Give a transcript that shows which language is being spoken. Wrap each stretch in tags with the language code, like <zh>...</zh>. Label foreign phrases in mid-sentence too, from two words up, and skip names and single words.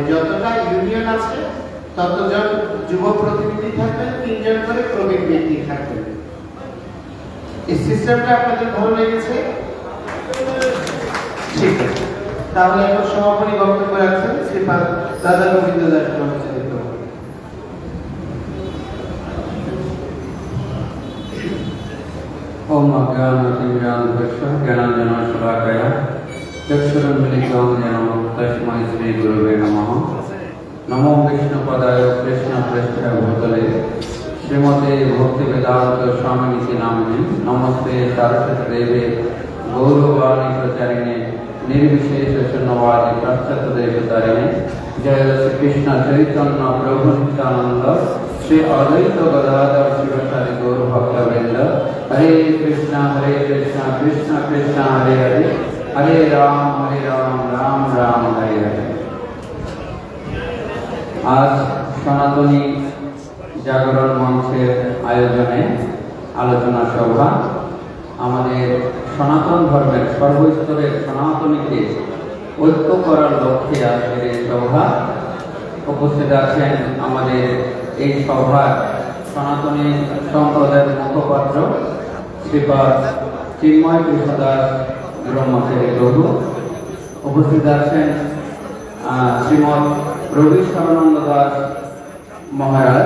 <bn>যতটা ইউনিয়ন আছে ততজন যুব প্রতিনিধি থাকবেন, 3 জন করে প্রবীণ ব্যক্তি থাকবেন। এই সিস্টেমটা আপনাদের ভালো লেগেছে? ঠিক আছে, তাহলে এখন সমাপনী বক্তব্য রাখছেন শ্রীপাদ দাদা গোবিন্দ দাস ব্রহ্মচারী।</bn> <sa>ओम अज्ञानतिमिरान्धस्य ज्ञानाञ्जनशलाकया चक्षुरुन्मिलितं येन तस्मै श्रीगुरुवे नमः। नमो विष्णुपदाय कृष्णप्रेष्ठाय भूतले श्रीमते भक्तिवेदान्त स्वामिनिति नामिने। नमस्ते सरस्वती देवे गौरवाणी प्रचारिणे निर्विशेष शून्यवादी पाश्चात्यदेशतारिणे। जय श्री कृष्ण चैतन्य प्रभु नित्यानंद श्री अद्वैत गदाधर शिवसारि गौर भक्तवृंद। हरे कृष्ण कृष्ण कृष्ण हरे हरे, हरे राम राम राम हरे हरे।</sa> <bn>আজ সনাতনী জাগরণ মঞ্চের আয়োজনে আলোচনা সভা আমাদের সনাতন ধর্মের সর্বস্তরের সনাতনীকে ঐক্য করার লক্ষ্যে আজকের এই সভা। উপস্থিত আছেন আমাদের এই সভার সনাতনী সম্প্রদায়ের মুখপাত্র শ্রীপাদ চিন্ময় কৃষ্ণ দাস ব্রহ্মচারী প্রভু। উপস্থিত আছেন শ্রীমৎ রবি শরণানন্দ দাস মহারাজ।</bn>